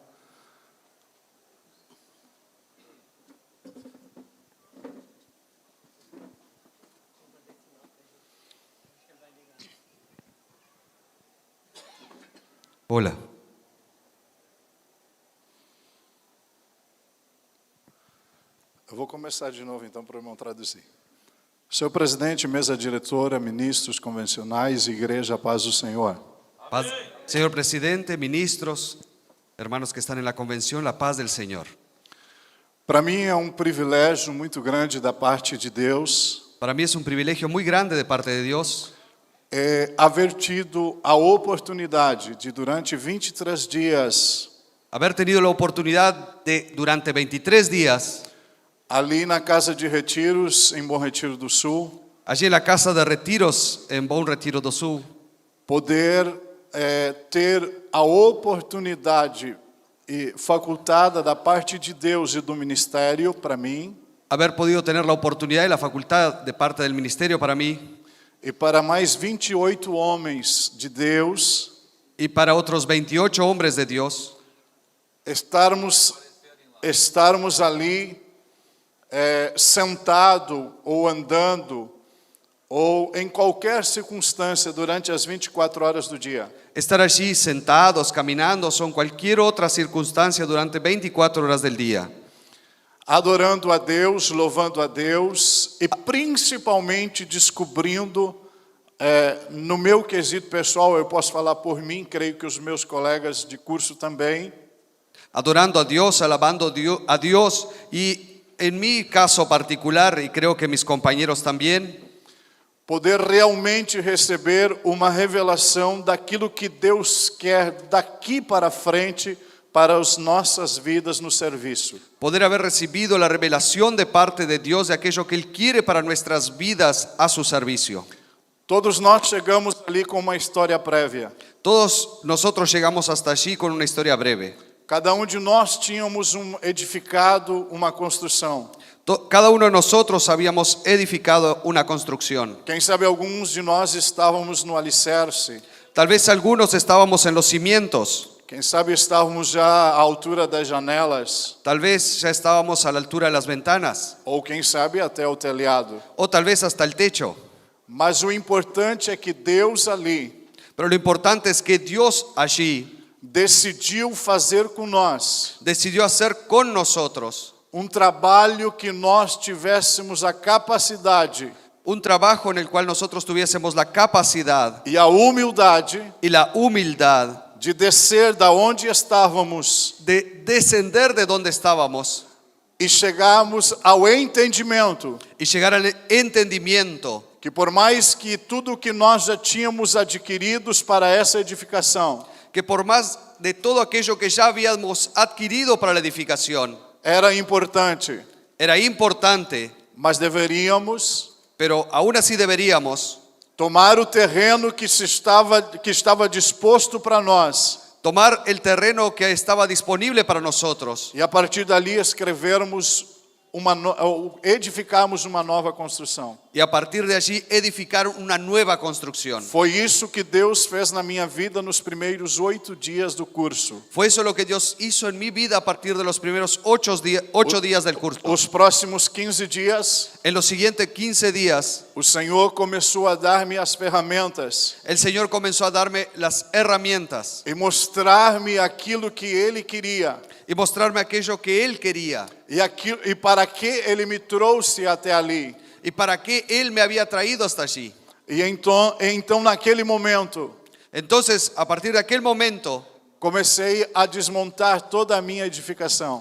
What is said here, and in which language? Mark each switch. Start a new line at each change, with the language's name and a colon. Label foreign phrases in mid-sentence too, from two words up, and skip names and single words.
Spanish: Hola.
Portuguese: Eu vou começar de novo, então, para o irmão traduzir. Senhor presidente, mesa diretora, ministros convencionais, igreja, paz do Senhor.
Spanish: Paz, señor presidente, ministros, hermanos que están en la convención, la paz del Señor.
Portuguese: Para mim é um privilégio muito grande da parte de Deus
Spanish: Para mí es un privilegio muy grande de parte de Dios
Portuguese: haver tido a oportunidade de, durante 23 dias,
Spanish: haber tenido la oportunidad de, durante 23 días,
Portuguese: ali na Casa de Retiros, em Bom Retiro do Sul,
Spanish: allí en la casa de retiros en Bom Retiro do Sul,
Portuguese: poder ter a oportunidade facultada da parte de Deus e do ministério para mim
Spanish: haber podido tener la oportunidad y la facultad de parte del ministerio para mí
Portuguese: e para mais 28 homens de Deus
Spanish: y para otros 28 hombres de Dios,
Portuguese: estarmos ali sentado ou andando ou em qualquer circunstância durante as 24 horas do dia.
Spanish: estar allí sentados, caminando, o en cualquier otra circunstancia durante 24 horas del día,
Portuguese: Adorando a Deus, louvando a Deus e principalmente descobrindo, no meu quesito pessoal, eu posso falar por mim, creio que os meus colegas de curso também,
Spanish: adorando a Dios, alabando a Dios y en mi caso particular, y creo que mis compañeros también,
Portuguese: poder realmente receber uma revelação daquilo que Deus quer daqui para frente para as nossas vidas no serviço.
Spanish: poder haber recibido la revelación de parte de Dios de aquello que Él quiere para nuestras vidas a su servicio.
Portuguese: Todos nós chegamos ali com uma história prévia.
Spanish: Todos nosotros llegamos hasta allí con una historia breve.
Portuguese: Cada de nós tínhamos edificado uma construção.
Spanish: Cada uno de nosotros habíamos edificado una construcción.
Portuguese: Quem sabe alguns de nós estávamos no alicerce.
Spanish: Tal vez algunos estábamos en los cimientos.
Portuguese: Quem sabe estávamos já à altura das janelas.
Spanish: Tal vez ya estábamos a la altura de las ventanas.
Portuguese: Ou quem sabe até o telhado.
Spanish: O tal vez hasta el techo.
Portuguese: Mas o importante é que Deus ali
Spanish: Pero lo importante es que Dios allí
Portuguese: decidiu fazer com nós
Spanish: decidió hacer con nosotros
Portuguese: trabalho que nós tivéssemos a capacidade
Spanish: un trabajo en el cual nosotros tuviésemos la capacidad
Portuguese: e a humildade
Spanish: y la humildad
Portuguese: de descer da onde estávamos
Spanish: de descender de donde estábamos
Portuguese: e chegarmos ao entendimento
Spanish: y llegar al entendimiento
Portuguese: que por mais que tudo que nós já tínhamos adquiridos para essa edificação
Spanish: que por más de todo aquello que ya habíamos adquirido para la edificación
Portuguese: era importante,
Spanish: era importante,
Portuguese: mas deveríamos
Spanish: pero aún así deberíamos
Portuguese: tomar o terreno que estava disposto para nós
Spanish: tomar el terreno que estaba disponible para nosotros
Portuguese: e a partir dali edificarmos uma nova construção.
Spanish: y a partir de allí edificar una nueva construcción.
Portuguese: Foi isso que Deus fez na minha vida nos primeiros 8 dias do curso.
Spanish: Fue eso lo que Dios hizo en mi vida a partir de los primeros 8 días del curso.
Portuguese: Os próximos 15 dias,
Spanish: En los siguientes 15 días,
Portuguese: o Senhor começou a dar-me as ferramentas
Spanish: el Señor comenzó a darme las herramientas
Portuguese: e mostrar-me aquilo que Ele queria
Spanish: y mostrarme aquello que Él quería
Portuguese: e para que Ele me trouxe até ali.
Spanish: y para qué Él me había traído hasta allí.
Portuguese: E então naquele momento,
Spanish: Entonces, a partir de aquel momento,
Portuguese: comecei a desmontar toda a minha edificação.